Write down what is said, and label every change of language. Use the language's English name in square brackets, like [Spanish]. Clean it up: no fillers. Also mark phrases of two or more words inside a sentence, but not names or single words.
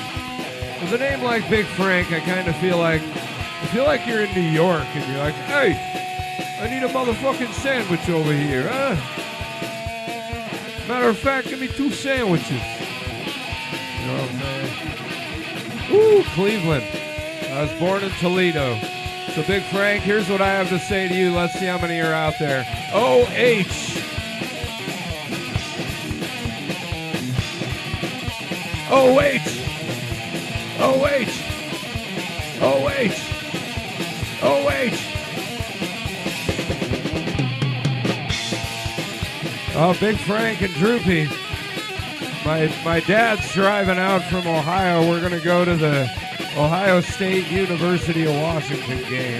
[English] With a name like Big Frank, I kind of feel like you're in New York and you're like, hey, I need a motherfucking sandwich over here, huh? Matter of fact, give me 2 sandwiches. You know what I'm saying? Ooh, Cleveland. I was born in Toledo. So Big Frank, here's what I have to say to you. Let's see how many are out there. O-H. O-H. O-H. O-H. O-H. Oh, Big Frank and Droopy. My dad's driving out from Ohio. We're going to go to the Ohio State University of Washington game.